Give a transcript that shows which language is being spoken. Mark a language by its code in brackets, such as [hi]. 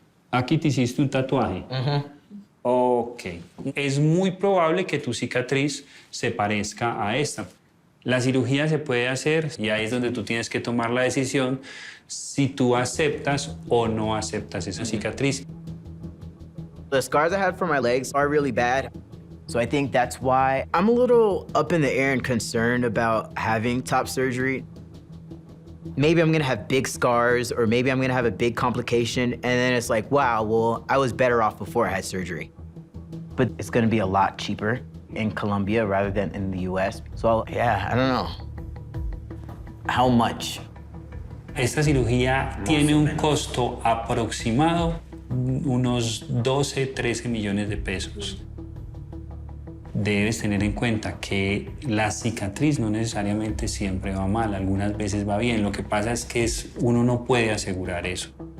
[es] Aquí te hiciste un tatuaje. Ok. Es muy probable que tu cicatriz se parezca a esta. La cirugía se puede hacer y ahí es donde tú tienes que tomar la decisión si tú aceptas o no aceptas esa cicatriz. [en] The scars I had for my legs are really bad. So I think that's why I'm a little up in the air and concerned about having top surgery. Maybe I'm gonna have big scars or maybe I'm gonna have a big complication and then it's like, wow, well, I was better off before I had surgery. But it's gonna be a lot cheaper in Colombia rather than in the US. So yeah, I don't know. How much? [es] Esta cirugía tiene un costo aproximado unos 12, 13 millones de pesos. Debes tener en cuenta que la cicatriz no necesariamente siempre va mal, algunas veces va bien. Lo que pasa es que uno no puede asegurar eso.